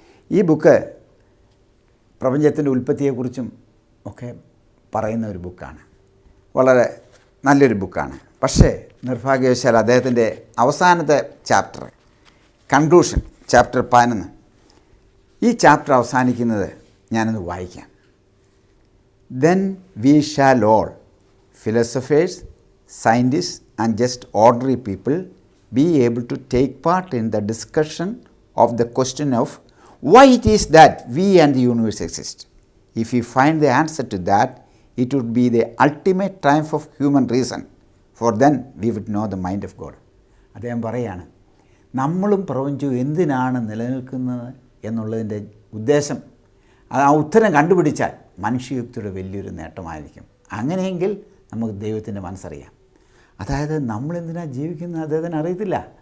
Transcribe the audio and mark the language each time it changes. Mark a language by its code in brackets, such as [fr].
[ml] ഈ ബുക്ക് പ്രപഞ്ചത്തിൻ്റെ ഉൽപ്പത്തിയെക്കുറിച്ചും ഒക്കെ പറയുന്ന ഒരു ബുക്കാണ്. വളരെ നല്ലൊരു ബുക്കാണ്. പക്ഷേ നിർഭാഗ്യവശാൽ അദ്ദേഹത്തിൻ്റെ അവസാനത്തെ ചാപ്റ്റർ, കൺക്ലൂഷൻ, ചാപ്റ്റർ 11, ഈ ചാപ്റ്റർ അവസാനിക്കുന്നത് ഞാനൊന്ന് വായിക്കാം. [en] Then we shall all, philosophers, scientists and just ordinary people, be able to take part in the discussion of the question of why it is that we and the universe exist. If we find the answer to that, it would be the ultimate triumph of human reason, for then we would know the mind of God. [ml] അദ്ദേഹം പറയാണ്, നമ്മളും പ്രപഞ്ചവും എന്തിനാണ് നിലനിൽക്കുന്നത് എന്നുള്ളതിൻ്റെ ഉദ്ദേശം, ആ ഉത്തരം കണ്ടുപിടിച്ചാൽ മനുഷ്യയുക്തിയുടെ വലിയൊരു നേട്ടമായിരിക്കും. അങ്ങനെയെങ്കിൽ നമുക്ക് ദൈവത്തിൻ്റെ മനസ്സറിയാം. അതായത് നമ്മളെന്തിനാണ് ജീവിക്കുന്നത് അദ്ദേഹത്തിന് അറിയത്തില്ല.